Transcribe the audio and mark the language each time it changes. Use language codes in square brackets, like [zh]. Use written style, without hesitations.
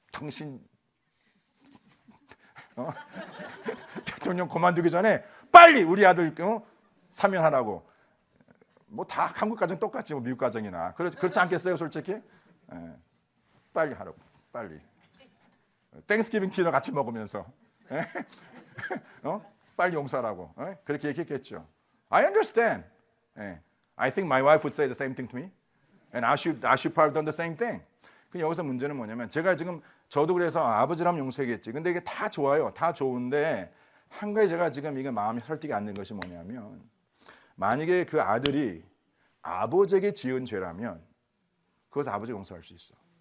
[ko] 당신 대통령 그만두기 전에 빨리 우리 아들 사면하라고. 뭐 다 한국 가정 똑같지 뭐 미국 가정이나 그렇지 않겠어요 솔직히? 예. 빨리 하라고. 빨리. 땡스기빙 디너 같이 먹으면서 빨리 용서하라고. 그렇게 얘기했겠죠. [en] I understand. I think my wife would say the same thing to me, and I should probably done the same thing. [ko] 그 여기서 문제는 뭐냐면 제가 지금 저도 그래서 아버지라면 용서하겠지. 근데 이게 다 좋아요. 다 좋은데 한 가지 제가 지금 이게 마음이 설득이 안 된 것이 뭐냐면 만약에 그 아들이 아버지에게 지은 죄라면 그것을 아버지가 용서할 수 있어.